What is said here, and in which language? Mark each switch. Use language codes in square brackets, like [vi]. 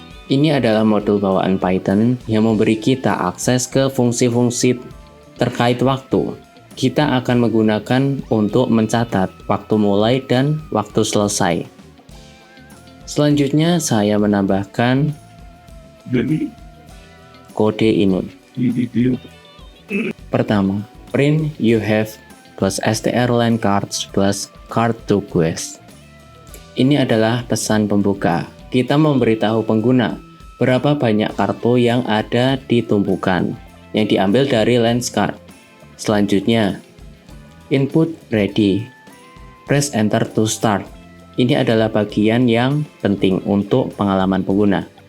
[id] Ini adalah modul bawaan Python yang memberi kita akses ke fungsi-fungsi terkait waktu. Kita akan menggunakan untuk mencatat waktu mulai dan waktu selesai. Selanjutnya saya menambahkan kode ini. Pertama, [en] print you have plus str line cards plus card to quiz. [id] Ini adalah pesan pembuka. Kita memberitahu pengguna berapa banyak kartu yang ada di tumpukan yang diambil dari lens card. Selanjutnya, [en] input ready. Press enter to start. [id] Ini adalah bagian yang penting untuk pengalaman pengguna.